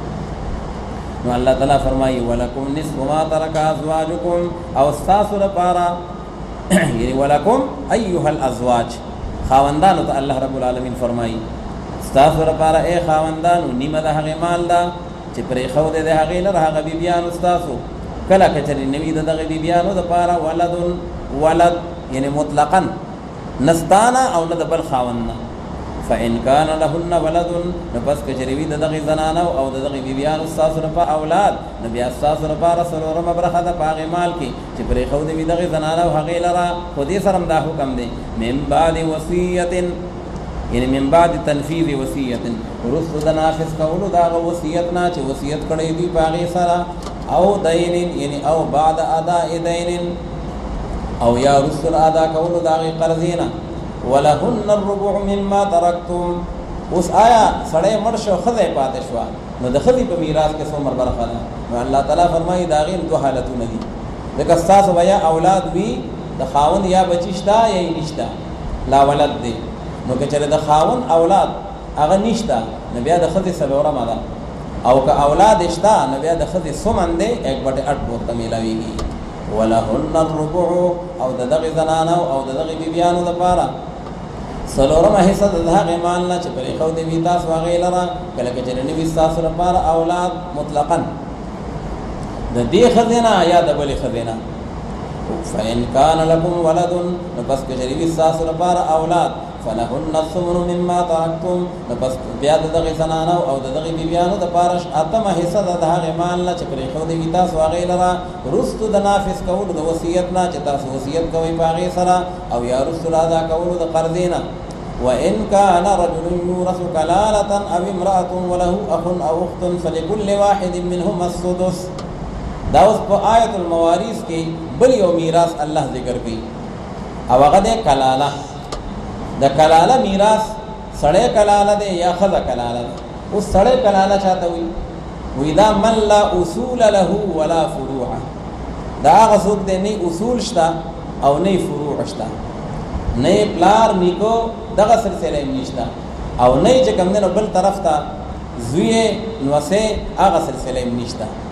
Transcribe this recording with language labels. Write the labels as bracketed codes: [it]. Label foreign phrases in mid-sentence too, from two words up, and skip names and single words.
[ps] نو الله تعالی فرمایي [ar] ولکم نصف ما ترک ازواجکم، [ps] او ستاسو لپاره یعنی [ar] ولکم ایها الازواج، [ps] خاوندانو ته الله رب العالمین فرمایي ستاسو لپاره ای خاوندانو نیمه د هغې مال ده چې پرېښودی د هغې لره هغه بیبیانو ستاسو. کله که چېرې نه وي د دغې بیبیانو دپاره ولد یعنی مطلقا نستانه او نه د بل خاوند نه، [ar] فإن كان لهن ولد، [ps] نو پس که چېرې وي د دغې زنانو او د دغې بیبیانو ستاسو لپاره اولاد، نو بیا ستاسو لپاره څلورمه برخه ده په هغې مال کې چې پرېښودی وي دغې زنانو هغې لره. خو دې سره هم دا حکم دی [ar] من بعد وصیت، [ps] یعنی [ar] من بعد تنفیذ وصیت، [ps] وروسته د نافذ کولو د هغه وصیت نه چې وصیت کړی دوی په هغې سره، او دین یعنی او [ar] بعد اداء دین، [ps] او یا رسل ادا کولو د هغې قرضې نه. [ar] ولهن الربع مما ترکتم. [ps] اوس آیا سړی مړ شو ښځه یې پاتې شوه، نو د ښځې په میراث کې څومره برخه ده؟ نو الله تعالی فرمایي د هغې دوه حالتونه دي، ځکه ستاسو به یا اولاد وي د خاوند یا بچي شته یا یې نشته، [ar] لا ولد [ps] دی. نو که چېرې د خاوند اولاد هغه نشته نو بیا د ښځې څلورمه ده، او که اولاد شته نو بیا د ښځې ثمن دی 1/8 ورته میلاویږي. [ar] ولهن الربع، [ps] او د دغې زنانو او د دغې بیبیانو دپاره څلورمه حصه د هغې مال نه چې پرېښودی وي تاسو هغې لره، کله که چېرې نه وي ستاسو لپاره اولاد مطلقا د دې ښځې نه یا د بلې ښځې نه. [ar] فإن كان لكم ولد، [ps] نو پس که چېرې وي ستاسو لپاره اولاد، [ar] فلهن الثمن مما ترکتم، [ps] نو پس بیا د دغې زنانو او د دغې بیبیانو دپاره اتمه حصه ده د هغې مال نه چې پرېښودی وي تاسو هغې لره، وروستو د نافظ کولو د وصیت نه چې تاسو وصیت کوئ په هغې سره، او یا وروستو د ادا کولو د قرضې نه. [ar] وإن كان رجل يورث كلالة أو امرأة وله أخ أو أخت فلكل واحد منهما السدس. [ps] دا اوس په آیت الموارث کې بل یو میراث الله ذکر کوي، او هغه دی کلاله. د کلاله میراث سړی کلاله دی یا ښځه کلاله ده. اوس سړی کلاله چاته وي؟ وی دا [ar] من لا اصول له ولا فروع، [ps] دا هغه څوک دی نه اصول شته او نه فروع شته، نه پلار نیکو دغه سلسله یې نشته، او نه چې کوم دی نو بل طرف ته زوی نوسې هغه سلسله یې نشته.